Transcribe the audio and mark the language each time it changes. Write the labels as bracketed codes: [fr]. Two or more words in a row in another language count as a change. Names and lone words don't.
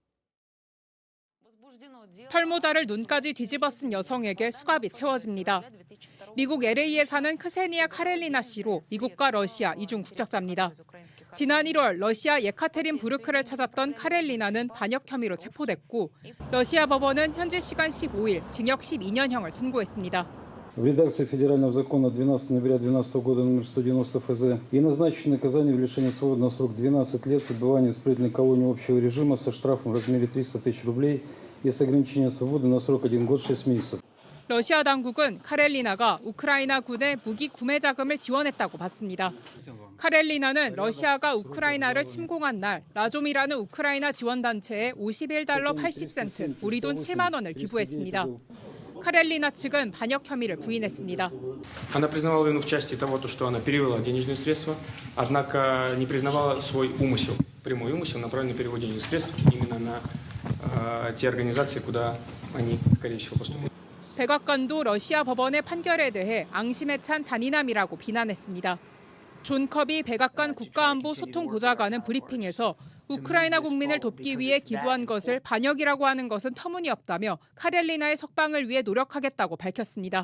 [ko] 털모자를 눈까지 뒤집어 쓴 여성에게 수갑이 채워집니다. 미국 LA에 사는 크세니아 카렐리나 씨로 미국과 러시아 이중 국적자입니다. 지난 1월 러시아 예카테린부르크를 찾았던 카렐리나는 반역 혐의로 체포됐고 러시아 법원은 현지 시간 15일 징역 12년형을 선고했습니다. [ru] В редакции федерального закона 12 ноября 2012 года номер 190 ФЗ и назначено наказание в лишении свободы на срок 12 лет с отбыванием в исправительной колонии общего режима со штрафом в размере 300 тысяч рублей и с ограничением свободы на срок 1 год 6 месяцев. [ko] 러시아 당국은 카렐리나가 우크라이나 군의 무기 구매 자금을 지원했다고 봤습니다. 카렐리나는 러시아가 우크라이나를 침공한 날 라좀이라는 우크라이나 지원단체에 $51 80센트, 우리 돈 7만 원을 기부했습니다. 카렐리나 측은 반역 혐의를 부인했습니다. [ru] Она признавала вину в части того, что она перевела денежные средства, однако не признавала свой умысел, прямой умысел, направленный на перевод денежных средств именно на те организации, куда они, скорее всего, поступили. [ko] 백악관도 러시아 법원의 판결에 대해 앙심에 찬 잔인함이라고 비난했습니다. 존 커비 백악관 국가안보 소통보좌관은 브리핑에서 우크라이나 국민을 돕기 위해 기부한 것을 반역이라고 하는 것은 터무니없다며 카렐리나의 석방을 위해 노력하겠다고 밝혔습니다.